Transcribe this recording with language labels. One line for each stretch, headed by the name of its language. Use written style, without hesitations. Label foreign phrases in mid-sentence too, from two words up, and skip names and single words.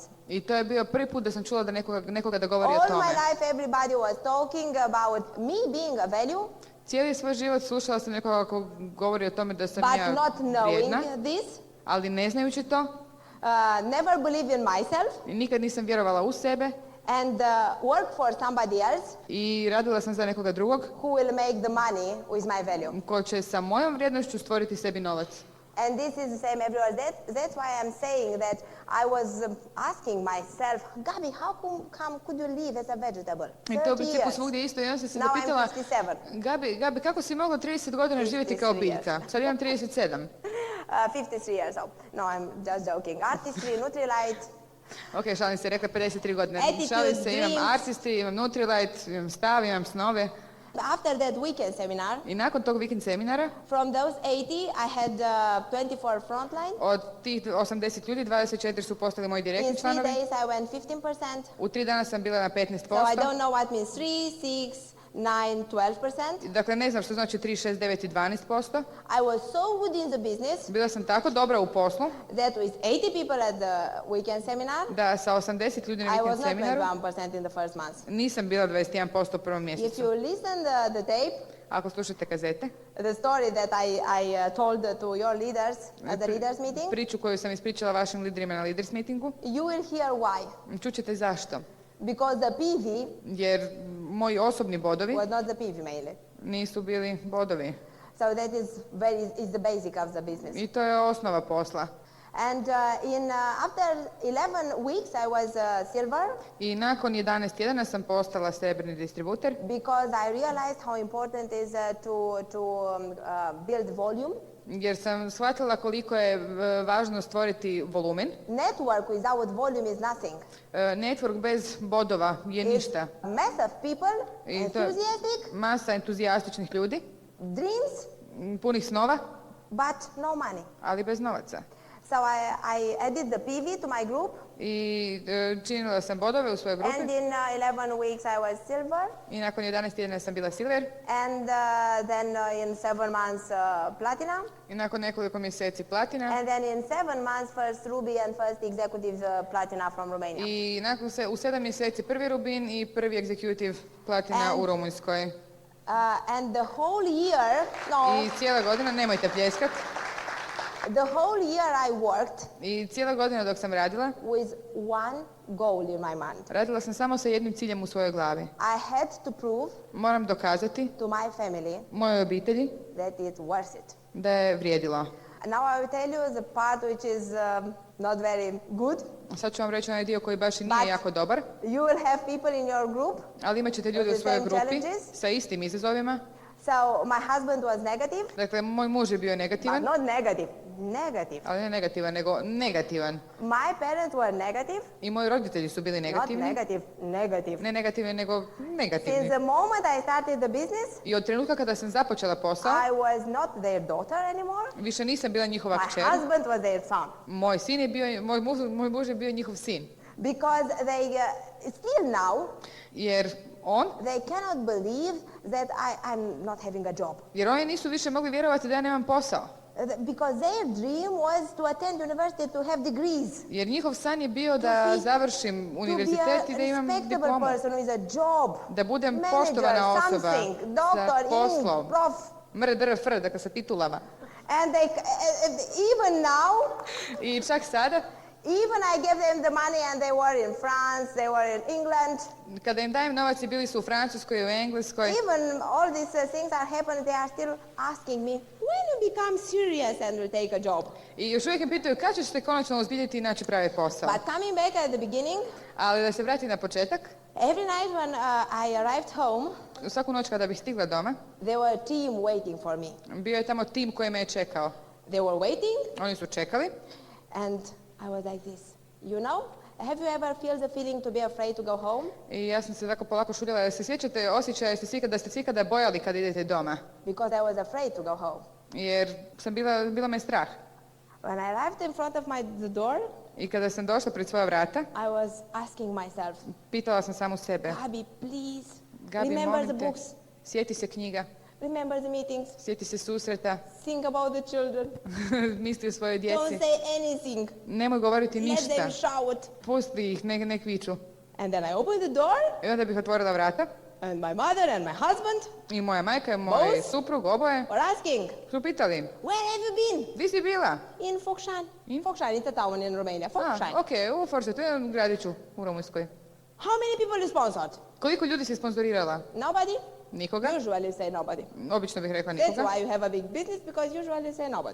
Croatian: I to je bio prvi put da sam čula da nekoga da govori o
English: All
Croatian: tome.
English: my life everybody was talking about me being a value,
Croatian: Cijeli svoj život slušala sam nekoga ko govori o tome da sam
English: but
Croatian: ja
English: not
Croatian: vrijedna,
English: knowing this,
Croatian: ali ne znajući to,
English: never believe in myself,
Croatian: i nikad nisam vjerovala u sebe
English: and work for somebody else
Croatian: i radila sam za nekoga drugog
English: who will make the money with my value.
Croatian: ko će sa mojom vrijednošću stvoriti sebi novac.
English: And this is the same everywhere. That's why I'm saying that I was asking myself, Gabi, how come could you live as a vegetable?
Croatian: I to u 30 principu
English: years.
Croatian: svugdje isto. I onda sam se
English: Now I'm
Croatian: zapitala, 57. Gabi, kako si mogla 30 godina živjeti kao 53 biljka? Sad imam 37.
English: 53 years old. No, I'm just joking. Artistry, Nutrilite.
Croatian: Ok, šalim se, rekla 53 godine.
English: Attitude,
Croatian: Šalim se, imam
English: dreams.
Croatian: artistry, imam Nutrilite, imam stav, imam snove.
English: After that weekend seminar,
Croatian: I nakon tog vikend seminara,
English: from those 80, I had 24 frontline.
Croatian: od tih 80 ljudi, 24 su postali moji
English: In
Croatian: direktni 3 članovi.
English: days, I went 15%.
Croatian: U 3 dana sam bila na 15%.
English: So I don't know what means 3, 6, 9, 12%.
Croatian: Dakle, ne znam što znači 3, 6, 9 i 12%.
English: I was so good in the business
Croatian: Bila sam tako dobra u poslu
English: that with 80 people at the weekend seminar,
Croatian: da sa 80 ljudi na
English: I was
Croatian: vikend
English: not
Croatian: seminaru
English: 21% in the first month.
Croatian: nisam bila 21% u prvom
English: If
Croatian: mjesecu.
English: you listen the tape,
Croatian: Ako slušate kazete,
English: the story that I told to your leaders at the leaders meeting,
Croatian: priču koju sam ispričala vašim liderima na
English: leaders meetingu, you will hear why.
Croatian: čućete zašto.
English: Because the PV
Croatian: Jer moji osobni bodovi
English: was not the PV mainly.
Croatian: nisu bili bodovi.
English: So that is the basic of the business.
Croatian: I to je osnova posla.
English: And after 11 weeks, I was silver
Croatian: I nakon 11 tjedana sam postala srebrni distributer
English: because I realized how important is to build volume.
Croatian: jer sam shvatila koliko je važno stvoriti volumen.
English: Network without volume is nothing.
Croatian: Network bez bodova je ništa.
English: Mass of people,
Croatian: I to je
English: enthusiastic,
Croatian: masa entuzijastičnih ljudi,
English: dreams,
Croatian: punih snova,
English: but no money.
Croatian: ali bez novaca.
English: So I added the PV to my group,
Croatian: I činila sam bodove u svojoj grupi
English: and in 11 weeks I was silver,
Croatian: i nakon 11 tjedana sam bila silver
English: and then in 7 months platinum,
Croatian: i nakon nekoliko mjeseci platina
English: and then in 7 months first ruby and first executive platina from Romania.
Croatian: i nakon u 7 mjeseci prvi rubin i prvi executive platina u Rumunjskoj.
English: And the whole year, no,
Croatian: I cijela godina, nemojte pljeskat,
English: the whole year I worked
Croatian: i cijela godina dok sam radila,
English: with one goal in my mind.
Croatian: radila sam samo sa jednim ciljem u svojoj glavi.
English: I had to prove
Croatian: Moram dokazati
English: to my family
Croatian: mojoj obitelji
English: that it's worth it.
Croatian: da je vrijedilo.
English: And now I will tell you the part which is not very good.
Croatian: Sad ću vam reći onaj dio koji baš i nije jako dobar,
English: You will have people in your group.
Croatian: ali imat ćete ljude u
English: The
Croatian: svojoj
English: same
Croatian: grupi
English: challenges.
Croatian: sa istim izazovima.
English: So my husband was negative,
Croatian: Dakle, moj muž je bio
English: but
Croatian: negativan,
English: not negative, negative.
Croatian: ali ne negativan, nego negativan.
English: My parents were negative,
Croatian: I moji roditelji su bili
English: not
Croatian: negativni.
English: negative, negative.
Croatian: Ne negativni, nego
English: Since
Croatian: negativni.
English: the moment I started the business,
Croatian: I od trenutka kada sam započela posao,
English: I was not their daughter anymore.
Croatian: više nisam bila njihova
English: My
Croatian: kćer.
English: husband was their son.
Croatian: Moj sin je bio, moj muž je bio njihov sin.
English: Because they, still now,
Croatian: Jer
English: they cannot believe that I'm not having a job.
Croatian: jer oni nisu više mogli vjerovati da ja nemam posao.
English: Because their dream was to attend university to have degrees.
Croatian: Jer njihov san je bio da završim univerzitet i da imam
English: To be a respectable
Croatian: diplomu.
English: person with a job.
Croatian: Da budem
English: Manager,
Croatian: poštovana osoba
English: something,
Croatian: sa
English: doctor,
Croatian: poslom.
English: prof. Mr.
Croatian: dakle sa titulama.
English: And they, even now,
Croatian: I čak sada,
English: even I gave them the money and they were in France, they were in England.
Croatian: kada im dajem novac i bili su u Francuskoj i u Engleskoj,
English: Even all these things are happening, they are still asking me, when you become serious and will take a job?
Croatian: i još uvijek me pitaju kad ćeš se konačno ozbiljiti i naći pravi posao.
English: But coming back at the beginning,
Croatian: Ali da se vratim na početak,
English: every night when I arrived home,
Croatian: u svaku noć kada bih stigla doma,
English: there were a team waiting for me.
Croatian: bio je tamo tim koji me je čekao.
English: They were waiting,
Croatian: Oni su čekali
English: and I was like this. You know, have you ever felt the feeling to be afraid to go home?
Croatian: i ja sam se tako polako šuljala. Da se sjećate osjećaja da ste se ikada bojali kad idete doma?
English: Because I was afraid to go home.
Croatian: Jer sam bila me strah.
English: When I arrived in front of the door,
Croatian: I kada sam došla pred svoja vrata,
English: I was asking myself,
Croatian: pitala sam samu sebe.
English: Gabi, please,
Croatian: Gabi,
English: remember the
Croatian: molim te,
English: books,
Croatian: sjeti se knjiga,
English: remember the meetings,
Croatian: sjeti se susreta,
English: think about the children,
Croatian: misli o svojoj
English: don't
Croatian: djeci.
English: say anything,
Croatian: Nemoj govoriti
English: let
Croatian: ništa.
English: them shout.
Croatian: Pusti ih, nek viču.
English: And then I opened the door,
Croatian: I onda bih otvorila vrata
English: and my mother and my husband
Croatian: i moja majka i moj
English: Both?
Croatian: suprug, oboje,
English: were asking,
Croatian: su pitali,
English: where have you been?
Croatian: di si bila?
English: In Focșani. In? Focșani, it's a town in Romania.
Croatian: Focșani. Ok, u Forsetu, jedan gradiću u Rumunjskoj.
English: How many people you sponsored?
Croatian: Koliko ljudi si sponzorirala?
English: Nobody?
Croatian: Nikoga.
English: Usually say nobody.
Croatian: Obično bih rekla
English: That's
Croatian: nikoga.
English: why you have a big business, because usually say nobody.